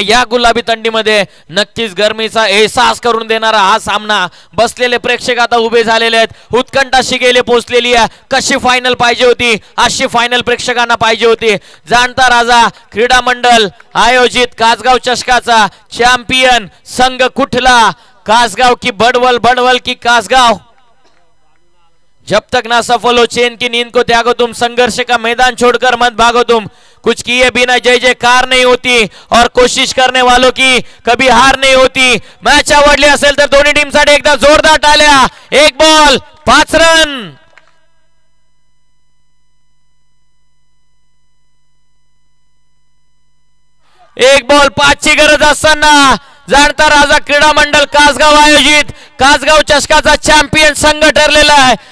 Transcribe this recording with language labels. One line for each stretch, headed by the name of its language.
Marathi: या गुलाबी थंडीमध्ये नक्कीच गरमीचा एहसास करून देणारा हा सामना. बसलेले प्रेक्षक आता उभे झालेले आहेत. उत्कंठा शिगेले पोहोचलेली आहे. कशी फायनल पाहिजे होती, अशी फायनल प्रेक्षकांना पाहिजे होती. जाणता राजा क्रीडा मंडळ आयोजित कासगाव चषकाचा चॅम्पियन संघ कुठला?
Hindi: कासगाव की बडवल, बडवल की कासगाव? जब तक ना सफल हो चैन की नींद को त्यागो तुम, संघर्ष का मैदान छोड़कर मत भागो तुम, कुछ किए बिना जय जयकार नहीं होती और कोशिश करने वालों की कभी हार नहीं होती.
Marathi: मॅच आवडली असेल तर दोन्ही टीम साठी एकदा जोरदार टाळ्या. 1 बॉल 5 रन. एक बॉल 5 ची गरज असताना जाणता राजा क्रीडा मंडळ कासगाव आयोजित कासगाव चषकाचा चॅम्पियन संघ ठरलेला आहे.